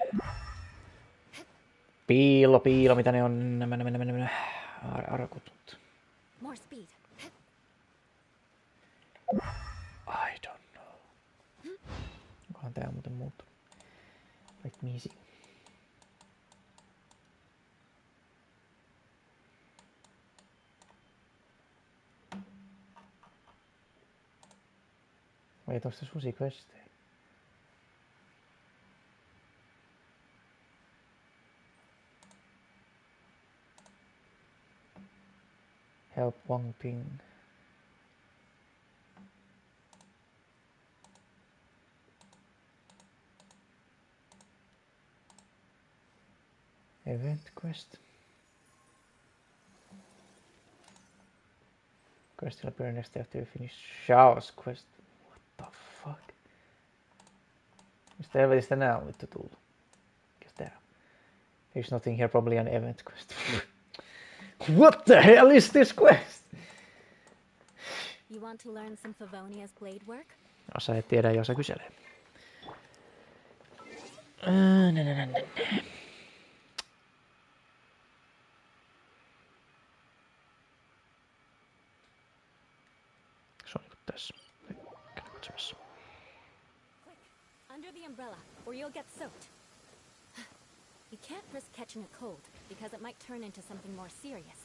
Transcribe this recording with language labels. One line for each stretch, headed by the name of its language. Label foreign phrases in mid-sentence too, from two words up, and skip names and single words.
Finnish: Piilo, mitä ne on? Nämä. Arkutut.
English: More speed. I don't know.
Finnish: Onkohan tää muuten muuttunut?
English: Let me see.
Finnish: Vai tosta susiquesteja?
English: Help Wang Ping. Event quest. Quest will appear next after you finish Shao's quest. What the fuck?
Finnish: Mistä helvetistä nää on vittu tullut? Mikäs tää on?
English: There's nothing here, probably an event quest. What the hell is this quest? You want to learn some Favonia's blade work?
Finnish: Osa ei tiedä, jos kyselee. Se on tässä. Katsomassa.
English: Under the umbrella, or you'll get soaked. You can't risk catching a cold, because it might turn into something more serious.